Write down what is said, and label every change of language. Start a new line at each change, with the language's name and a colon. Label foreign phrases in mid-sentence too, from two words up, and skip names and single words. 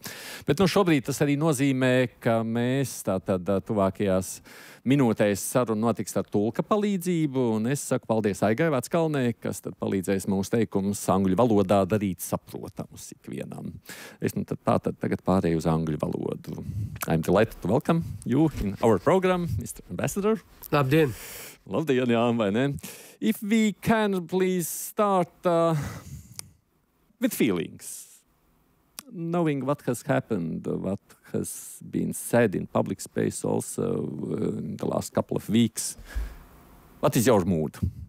Latvian: Bet šobrīd tas arī nozīmē, ka mēs tātad tuvākajās minūtēs saruna notiks ar tulka palīdzību, un es saku paldies Aigai Veckalnei, kas tad palīdzēs mūsu teikumus angļu valodā darīt saprotamus ikvienam. Es tātad tagad pārēju uz angļu valodu.
English: I'm delighted to welcome you in our program, Mr. Ambassador.
Latvian: Labdien! Labdien, jā, vai ne?
English: If we can please start with feelings. Knowing what has happened, what has been said in public space also in the last couple of weeks, what is your mood?